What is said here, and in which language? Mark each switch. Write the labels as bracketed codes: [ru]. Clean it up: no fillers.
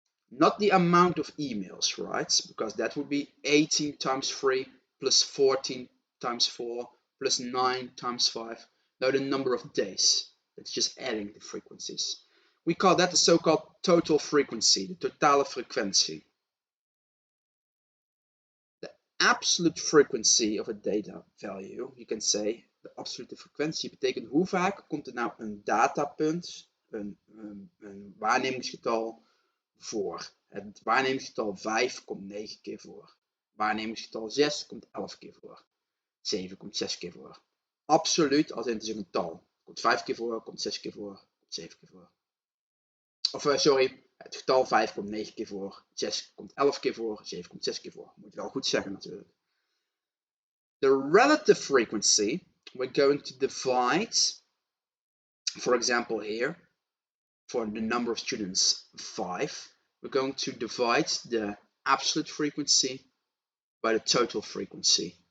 [en] Not the amount of emails, right? Because that would be 18 times 3 plus 14 times 4 plus 9 times 5. Now the number of days. That's just adding the frequencies. We call that the so-called total frequency, the [nl] totale frequentie. [en] The absolute frequency of a data value, you can say, [nl] de absolute frequentie betekent hoe vaak komt er nou een datapunt, een waarnemingsgetal voor. Het waarnemingsgetal 5 komt 9 keer voor. Waarnemingsgetal 6 komt 11 keer voor. 7 komt 6 keer voor. Absoluut, als in het is een getal. Komt 5 keer voor, komt 6 keer voor, komt 7 keer voor. Of sorry, het getal 5 komt 9 keer voor, 6 komt 11 keer voor, 7 komt 6 keer voor. Moet je wel goed zeggen natuurlijk. [en] The relative frequency, we're going to divide, for example here, for the number of students 5, we're going to divide the absolute frequency by the total frequency.